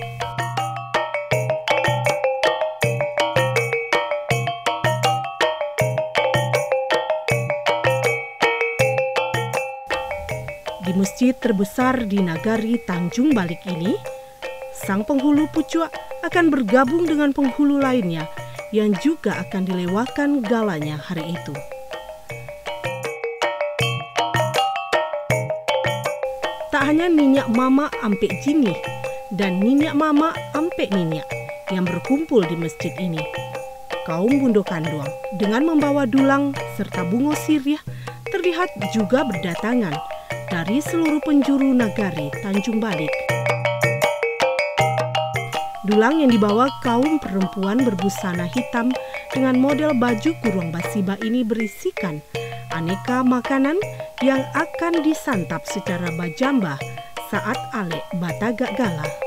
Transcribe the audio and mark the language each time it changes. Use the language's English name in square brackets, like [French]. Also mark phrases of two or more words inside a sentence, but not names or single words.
[Indonesian] Di masjid terbesar di nagari Tanjung Balik ini, sang penghulu pucuk akan bergabung dengan penghulu lainnya yang juga akan dilewakan galanya hari itu. Tak hanya Niniak Mama Ampek Jini dan Niniak Mama Ampek Niniak yang berkumpul di masjid ini, kaum [Minangkabau] bundo kanduang [Indonesian] dengan membawa dulang serta [Minangkabau] bungo siriah [Indonesian] terlihat juga berdatangan dari seluruh penjuru nagari Tanjung Balik. Dulang yang dibawa kaum perempuan berbusana hitam dengan model baju kurung basiba ini berisikan aneka makanan yang akan disantap secara bajambah saat [Minangkabau] alek Batagak Gala.